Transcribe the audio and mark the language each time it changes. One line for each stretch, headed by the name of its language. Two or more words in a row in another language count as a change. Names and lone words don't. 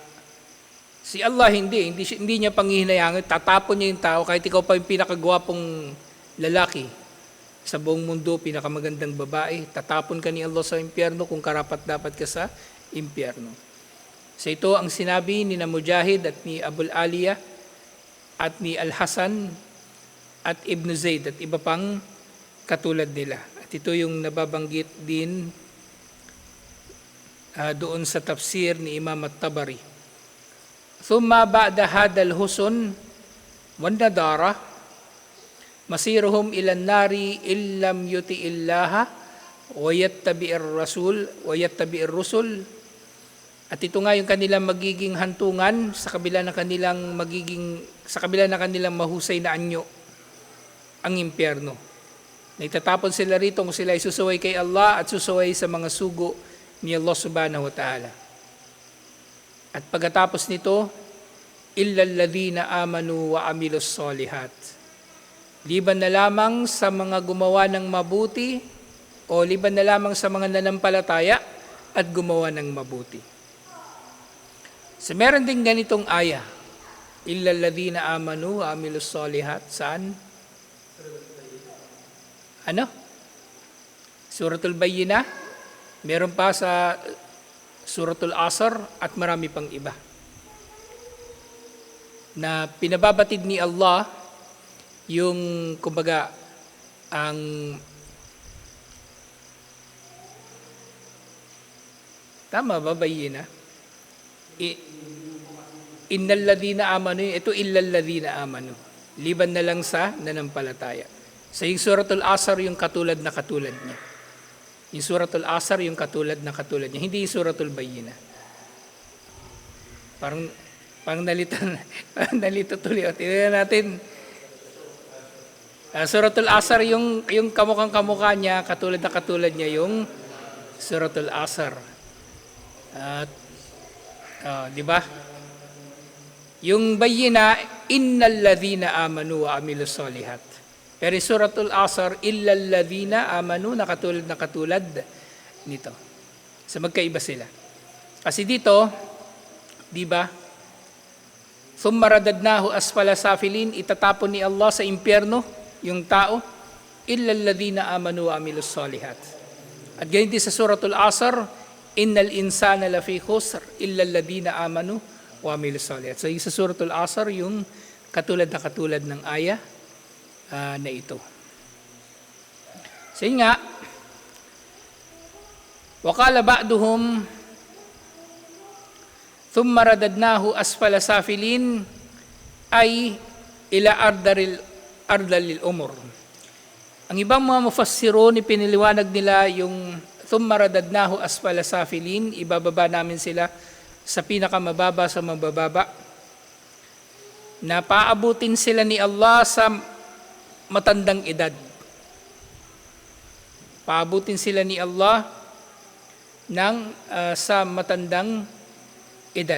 Filipino: Si Allah hindi niya panghihinayangan, tatapon niya yung tao, kahit ikaw pa yung pinakagwapong lalaki sa buong mundo, pinakamagandang babae, tatapon ka ni Allah sa impyerno kung karapat dapat ka sa impyerno. So ito ang sinabi ni na Mujahid at ni Abul Aliyah at ni Al-Hasan at Ibn Zayd at iba pang katulad nila. At ito yung nababanggit din doon sa tafsir ni Imam At-Tabari.
Arabic: ثم بعد هذا الحسن والنضارة مصيرهم إلى النار إن لم يطع الله ويتبع الرسل.
Filipino: At ito nga yung kanilang magiging hantungan sa kabila ng kanilang mahusay na anyo, ang impyerno. Naitatapon sila rito kung sila ay susuway kay Allah at susuway sa mga sugo ni Allah
Arabic: سبحانه وتعالى.
Filipino: At pagkatapos nito,
Arabic: إلا الذين آمنوا وعملوا الصالحات.
Filipino: Liban na lamang sa mga gumawa ng mabuti o liban na lamang sa mga nanampalataya at gumawa ng mabuti. So meron din ganitong aya,
Arabic: إلا الذين آمنوا وعملوا الصالحات.
Filipino: Saan? Suratul Bayyinah. Meron pa sa Suratul Asr at marami pang iba. Na pinababatid ni Allah yung, kumbaga, ang tama ba Bayyinah?
Arabic: إن الذين آمنوا, ito إلا الذين آمنوا.
Filipino: Liban na lang sa nanampalataya. Sa yung Suratul Asr yung katulad na katulad niya. Yung Suratul Asr yung katulad na katulad niya. Hindi yung Suratul Bayyinah. Parang nalito tuloy. Tingnan natin. Suratul Asr yung kamukhang-kamukha niya, katulad na katulad niya yung Suratul Asr. At di ba?
Arabic: Yung Bayyinah, إن الذين آمنوا وعملوا الصالحات. Pero Suratul Asr, إلا الذين آمنوا,
Filipino: na katulad nito. So magkaiba sila. Kasi dito, di ba?
Arabic: ثم رددناه أسفل سافلين,
Filipino: itatapon ni Allah sa impyerno yung tao,
Arabic: إلا الذين آمنوا وعملوا الصالحات.
Filipino: At ganyan din sa
Arabic: Suratul Asr, إن الإنسان لفي خسر إلا الذين آمنوا وعملوا الصالحات.
Filipino: So yung sa Suratul Asr, yung katulad na katulad ng aya na ito. So yun nga,
Arabic: وقال بعضهم ثم رددناه أسفل سافلين أي إلى أرذل العمر.
Filipino: Ang ibang mga mufassirun, ipiniliwanag nila yung
Arabic: ثم رددناه أسفل سافلين,
Filipino: ibababa namin sila sa pinakamababa sa mabababa, na paabutin sila ni Allah sa matandang edad. Paabutin sila ni Allah sa matandang edad.